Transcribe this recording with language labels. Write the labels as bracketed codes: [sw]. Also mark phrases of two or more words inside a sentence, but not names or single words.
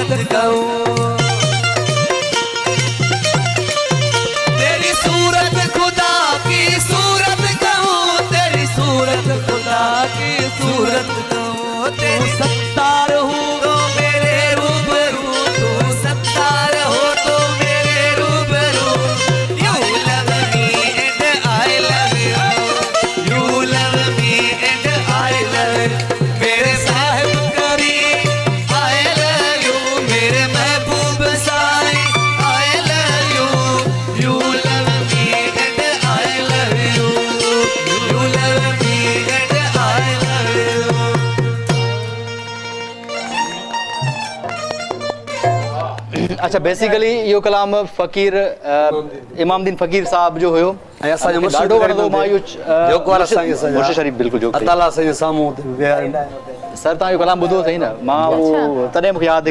[hi] कहूँ तेरी सूरत खुदा की सूरत कहूँ तेरी सूरत खुदा की सूरत कहूँ तेरी सत्तार हूँ तो मेरे रूबरू तू सत्तार हो तो मेरे रूबरू [en] You love me and I love you You love me and I love you [hi] मेरे साहिब करीम [en] I love you [hi] मेरे महबूब साईं [en] I love you You love me and I love you You love me and I love you [sd] अच्छा बेसिकली इहो कलाम फ़कीर इमामुद्दीन फ़कीर साहब जो हुयो ऐं असांजो ॾाढो वणंदो मां इहो जोकवार साईं असांजा मुर्शिद शरीफ़ बिल्कुलु जोक अताला साईं साम्हूं विया आहिनि सर तव्हां इहो कलाम ॿुधो अथई न मां उहो तॾहिं मूंखे यादि